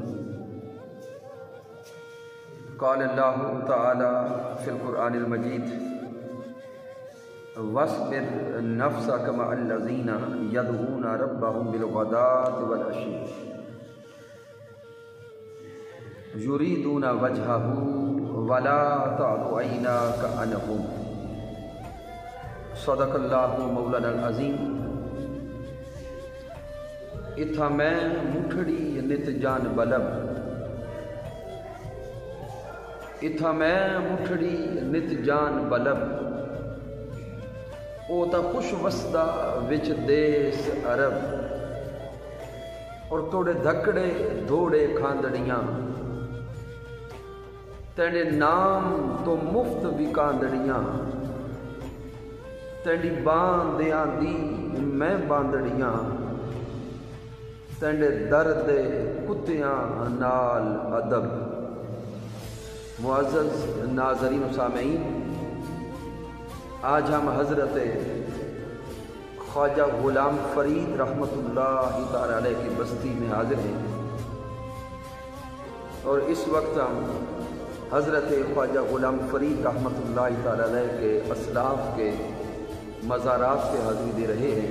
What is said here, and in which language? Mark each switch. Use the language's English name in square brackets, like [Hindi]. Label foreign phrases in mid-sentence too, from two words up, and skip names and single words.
[Arabic] قال اللہ تعالی فی القرآن المجید واصبر نفسک مع الذین یدعون ربهم بالغداة والعشی یریدون وجہہ ولا تعد عیناک عنہم صدق اللہ مولانا العظیم۔ [Saraiki] اتھا میں مٹھڑی نت جان بلب، اتھا میں مٹھڑی نت جان بلب، او تا خوش وسدا وچ دیس عرب، اور توڑے دھکڑے دھوڑے کھاندڑیاں، تیرے نام تو مفت وکاندڑیاں، تیری باندیاں دی میں باندڑیاں، تیرے درد کتیاں نال ادب۔ [Urdu] معزز ناظرین و سامعین، آج ہم حضرت خواجہ غلام فرید [Arabic] رحمۃ اللہ تعالی علیہ [Urdu] کی بستی میں حاضر ہیں، اور اس وقت ہم حضرت خواجہ غلام فرید [Arabic] رحمۃ اللہ تعالی علیہ [Urdu] کے اسلاف کے مزارات پہ حاضری دے رہے ہیں۔